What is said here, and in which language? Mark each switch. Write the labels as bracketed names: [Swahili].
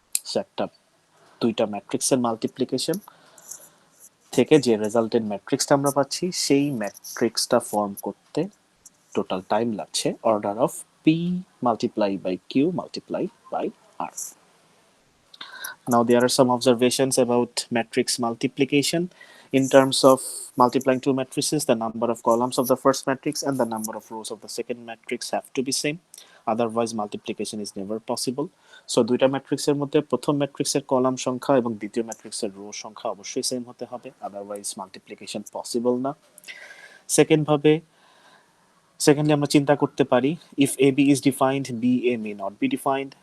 [Bangla] So একটা দুইটা ম্যাট্রিক্সের মাল্টিপ্লিকেশন থেকে যে রেজাল্টেন্ট ম্যাট্রিক্সটা আমরা পাচ্ছি, সেই ম্যাট্রিক্সটা ফর্ম করতে টোটাল টাইম লাগছে order of P multiply by Q multiply by আর। [English] Now there are some observations about matrix multiplication. In terms of multiplying two matrices, the number of columns of the first matrix and the number of rows of the second matrix have to be same. Otherwise multiplication is never possible. [Bangla] So দুইটা ম্যাট্রিক্সের মধ্যে প্রথম ম্যাট্রিক্সের column সংখ্যা এবং দ্বিতীয় ম্যাট্রিক্সের rho সংখ্যা অবশ্যই সেম হতে হবে, আদারওয়াইজ মাল্টিপ্লিকেশন পসিবল না। সেকেন্ডলি আমরা চিন্তা করতে পারি, [English] If A B is defined B A may not be defined.